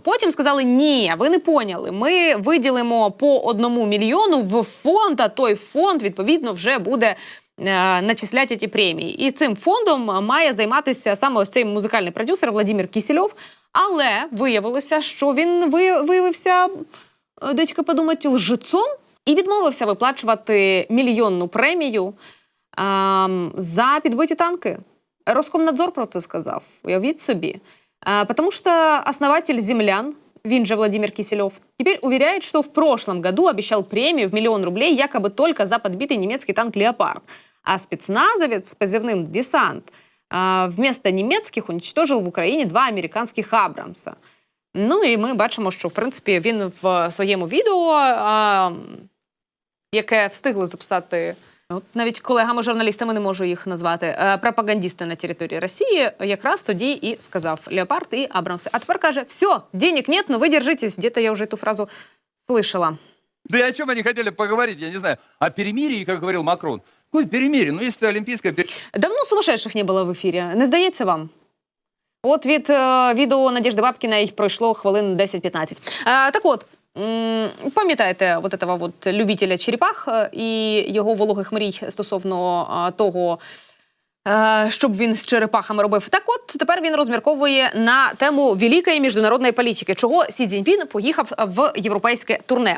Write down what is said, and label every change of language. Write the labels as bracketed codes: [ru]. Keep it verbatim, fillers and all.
[uk] Потім сказали, ні, ви не поняли, ми виділимо по одному мільйону в фонд, а той фонд, відповідно, вже буде начислять ці премії. І цим фондом має займатися саме ось цей музикальний продюсер Владимир Кісельов. Але виявилося, що він виявився, дечка подумати, лжецом і відмовився виплачувати мільйонну премію а, за підбиті танки. Роскомнадзор про це сказав, уявіть собі. [ru] А, потому що основатель «Землян», він же Владимир Кисельов, теперь уверяет, что в прошлом году обещал премию в миллион рублей якобы только за подбитый немецкий танк «Леопард». А спецназовец с позывным «Десант» вместо немецких уничтожил в Украине два американских «Абрамса». [uk] Ну і ми бачимо, що, в принципі, він в своєму відео, а, яке встигли записати, от навіть колегами-журналістами не можу їх назвати, пропагандисти на території Росії, якраз тоді і сказав «Леопард» і «Абрамси». А тепер каже, [ru] все, денег нет, но вы держитесь. Где-то я уже эту фразу слышала. Да и о чем они хотели поговорить, я не знаю. О перемирии, как говорил Макрон. Какое перемирие? Ну, если олимпийское перемирие. Давно сумасшедших не было в эфире. [uk] Не здається вам? От від е, відео Надежди Бабкіна їх пройшло хвилин десять-п'ятнадцять. Е, так от. Пам'ятаєте [ru] вот этого вот [uk] любителя черепах і його вологих мрій стосовно того, щоб він з черепахами робив? Так от, тепер він розмірковує на тему великої міжнародної політики, чого Сі Цзіньпін поїхав в європейське турне.